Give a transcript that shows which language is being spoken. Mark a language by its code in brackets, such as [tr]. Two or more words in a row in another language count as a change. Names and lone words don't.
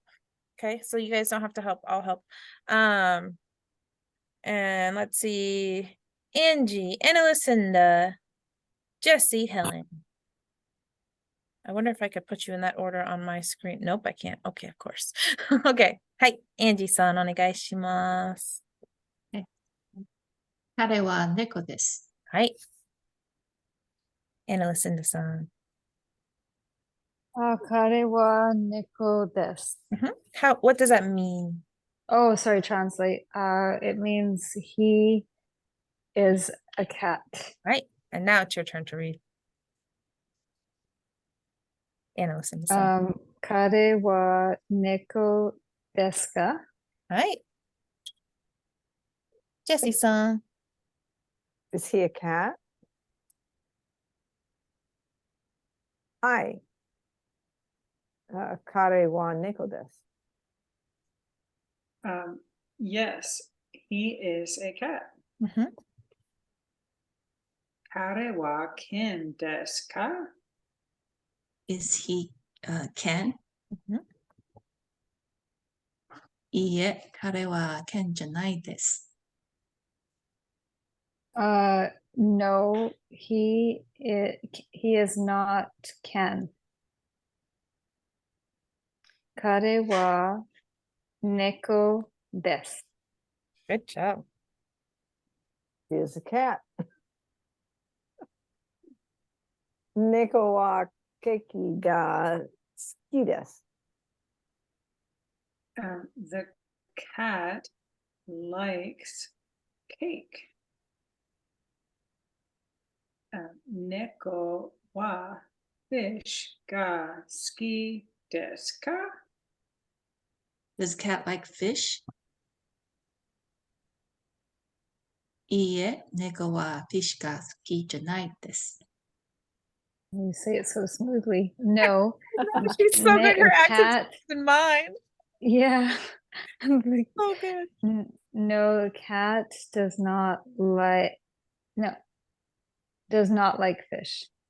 [en] Okay, so you guys don't have to help, I'll help. And let's see, Angie, Anna Lucinda, Jessie, Helen. I wonder if I could put you in that order on my screen. Nope, I can't. Okay, of course. Okay. Hi, [ja] Angie-san, onegaishimasu. 彼は猫です。はい。Anna Lucinda-san. 彼は猫です. [en] What does that mean? Oh, sorry, translate. It means he is a cat. Right. And now it's your turn to read. Anna Lucinda-san. [ja] 彼は猫ですか? [en] Right. Jessie-san. Is he a cat? Hi. [ja] 彼は猫です. [en] yes, he is a cat. [ja] 彼はケンですか? [en] Is he Ken? [ja] いいえ、彼は Ken じゃないです。 [en] No, he is not Ken. [ja] 彼は猫です. [en] Good job. He is a cat. [ja] 猫はケーキが好きです. [en] The cat likes cake. [ja] 猫はfishが好きですか? [en] Does cat like fish? [ja] いいえ、猫はフィッシュが好きじゃないです。 [en] You say it so smoothly. No. She's subbing her accent cat. in mine. Yeah. I'm like, Oh, good. no, the cat does not like fish.